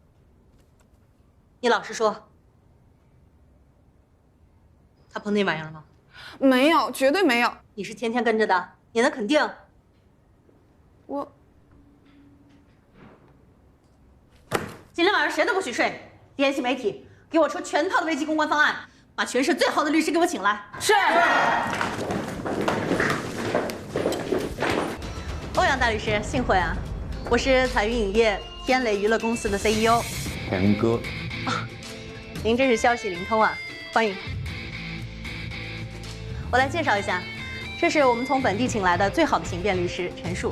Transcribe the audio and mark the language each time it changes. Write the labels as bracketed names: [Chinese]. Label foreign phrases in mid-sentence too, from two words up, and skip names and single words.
[Chinese] 你老实说，他碰那玩意儿了吗？没有，绝对没有。你是天天跟着的，你能肯定？我今天晚上谁都不许睡，联系媒体，给我出全套的危机公关方案，把全市最好的律师给我請來。是。歐陽大律師，幸會啊！我是彩雲影業天雷娛樂公司的 CEO。田哥。您真是消息靈通啊，歡迎。我來介紹一下，這是我們從本地請來的最好的刑辯律師陳述。